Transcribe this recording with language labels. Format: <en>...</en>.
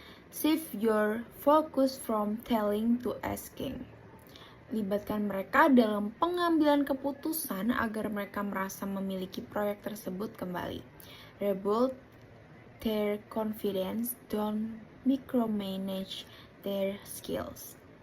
<en>Shift your focus from telling to asking.</en> <id>Libatkan mereka dalam pengambilan keputusan agar mereka merasa memiliki proyek tersebut kembali.</id> <en>Rebuild their confidence, don't micromanage their skills.</en>